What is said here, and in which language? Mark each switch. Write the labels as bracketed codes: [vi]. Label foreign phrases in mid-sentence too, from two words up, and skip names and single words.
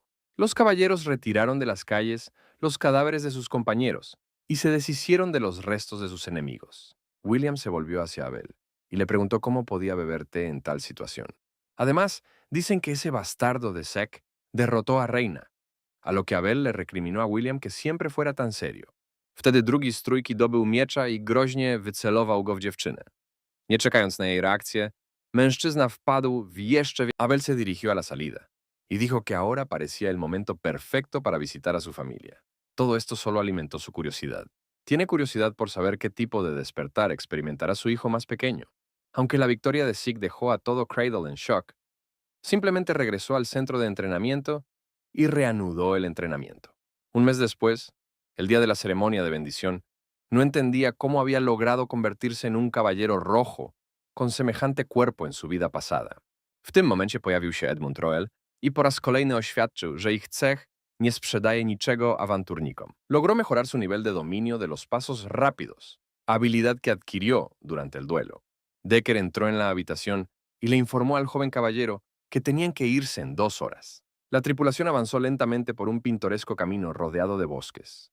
[es] Los caballeros retiraron de las calles los cadáveres de sus compañeros y se deshicieron de los restos de sus enemigos. William se volvió hacia Abel y le preguntó cómo podía beber té en tal situación. Además, dicen que ese bastardo de Sek derrotó a Reina, a lo que Abel le recriminó a William que siempre fuera tan serio. [pl] Wtedy drugi z trójki dobył miecza i groźnie wycelował go w dziewczynę. Nie czekając na jej reakcję, mężczyzna wpadł w jeszcze... [es] Abel se dirigió a la salida y dijo que ahora parecía el momento perfecto para visitar a su familia. Todo esto solo alimentó su curiosidad. Tiene curiosidad por saber qué tipo de despertar experimentará su hijo más pequeño. Aunque la victoria de Sig dejó a todo Cradle en shock, simplemente regresó al centro de entrenamiento y reanudó el entrenamiento. Un mes después, el día de la ceremonia de bendición, no entendía cómo había logrado convertirse en un caballero rojo con semejante cuerpo en su vida pasada. [pl] W tym momencie pojawił się Edmund Roel i po raz kolejny oświadczył, że ich cech nie sprzedaje niczego awanturnikom. [es] Logró mejorar su nivel de dominio de los pasos rápidos, habilidad que adquirió durante el duelo. Decker entró en la habitación y le informó al joven caballero que tenían que irse en 2 horas. La tripulación avanzó lentamente por un pintoresco camino rodeado de bosques.